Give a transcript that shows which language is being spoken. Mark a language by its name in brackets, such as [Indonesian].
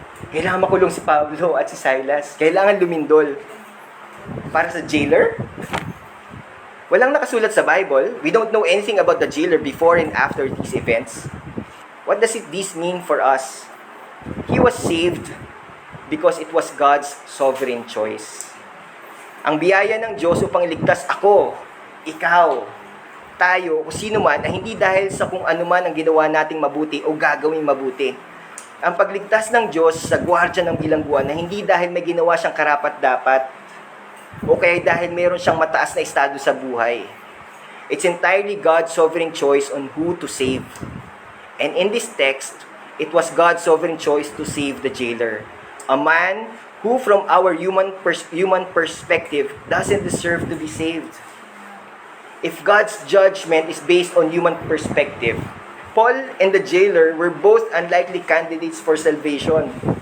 [Filipino] Kailangan makulong si Pablo at si Silas. Kailangan lumindol. Para sa jailer? Walang nakasulat sa Bible. [English] We don't know anything about the jailer before and after these events. What does this mean for us? He was saved because it was God's sovereign choice. [Filipino] Ang biyaya ng Diyos upang iligtas ako, ikaw, tayo, kung sino man, na hindi dahil sa kung ano man ang ginawa nating mabuti o gagawing mabuti. Ang pagligtas ng Diyos sa gwardya ng bilangguan na hindi dahil may ginawa siyang karapat-dapat o kaya dahil meron siyang mataas na estado sa buhay. [English] It's entirely God's sovereign choice on who to save. And in this text, it was God's sovereign choice to save the jailer, a man who from our human perspective doesn't deserve to be saved. If God's judgment is based on human perspective, Paul and the jailer were both unlikely candidates for salvation.